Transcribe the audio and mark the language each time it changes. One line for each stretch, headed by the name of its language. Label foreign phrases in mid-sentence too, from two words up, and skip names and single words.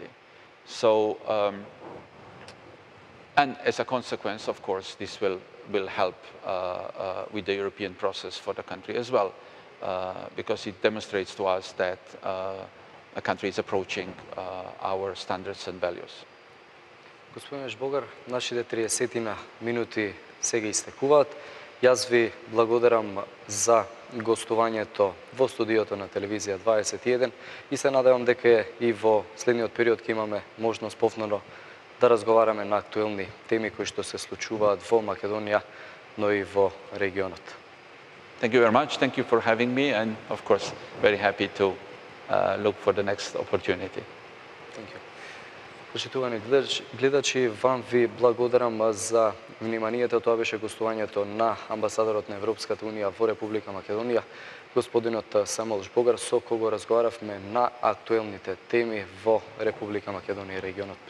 English: So, and as a consequence, of course, this will help with the European process for the country as well, because it demonstrates to us that a country is approaching our standards and values.
Macedonian: Господин Zhbogar, нашите 30 минути сега истекуваат. Јас ви благодарам за гостувањето во студиото на Телевизија 21 и се надевам дека и во следниот период ќе имаме можност повторно да разговараме на актуелни теми кои што се случуваат во Македонија, но и во регионот.
English: Thank you very much. Thank you for having me, and of course, very happy to look for the next opportunity. Thank you.
Macedonian: Почитувани гледачи, вам ви благодарам за вниманието. Тоа беше гостувањето на амбасадорот на Европската Унија во Република Македонија, господинот Зhbogar, со кого разговаравме на актуелните теми во Република Македонија и регионот.